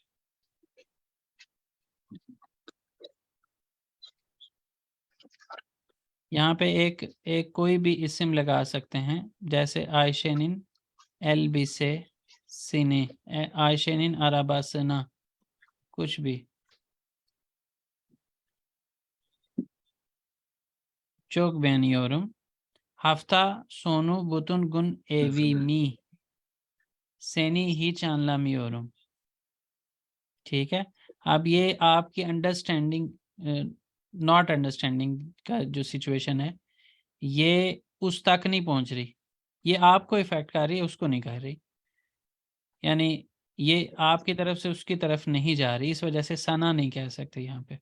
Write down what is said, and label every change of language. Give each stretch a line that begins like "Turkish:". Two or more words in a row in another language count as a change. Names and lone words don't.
Hindi: यहाँ पे एक कोई भी इस्म लगा सकते हैं, जैसे
Turkish: Ayşe'nin elbisesine, Ayşe'nin arabasına,
Hindi: कुछ भी।
Turkish: çok beğeniyorum. Hafta sonu bütün gün evimi. Seni hiç anlamıyorum.
Hindi: ठीक है, अब ये आपकी
English: understanding not understanding
Hindi: का जो सिचुएशन है ये उस तक नहीं पहुंच रही, ये आपको इफेक्ट कर रही है, उसको नहीं कर रही, यानी ये आपकी तरफ से उसकी तरफ नहीं जा रही, इस वजह से सना नहीं कह सकते यहाँ पे।